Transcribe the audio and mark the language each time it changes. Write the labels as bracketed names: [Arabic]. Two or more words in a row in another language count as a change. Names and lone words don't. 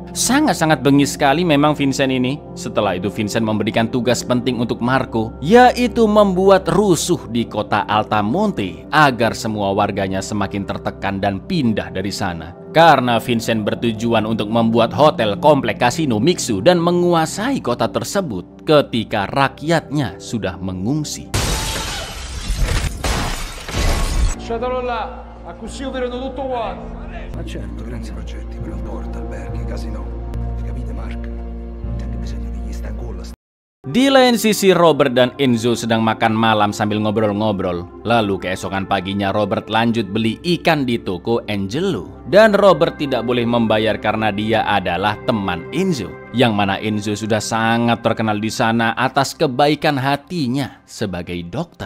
[Indonesian] Sangat-sangat bengis sekali memang Vincent ini. Setelah itu Vincent memberikan tugas penting untuk Marco, yaitu membuat rusuh di kota Altamonte agar semua warganya semakin tertekan dan pindah dari sana. Karena Vincent bertujuan untuk membuat hotel komplek kasino Mixu dan menguasai kota tersebut ketika rakyatnya sudah mengungsi. [Italian] Lasciatelo là, a così vedono tutto quanto. Ma certo, grandi progetti per il port, alberghi, casino. Capite, Mark? C'è anche bisogno degli stancolla. [Indonesian] Di lain sisi, Robert dan Enzo sedang makan malam sambil ngobrol-ngobrol. Lalu keesokan paginya Robert lanjut beli ikan di toko Angelo. Dan Robert tidak boleh membayar karena dia adalah teman Enzo. Yang mana Enzo sudah sangat terkenal di sana atas kebaikan hatinya sebagai dokter.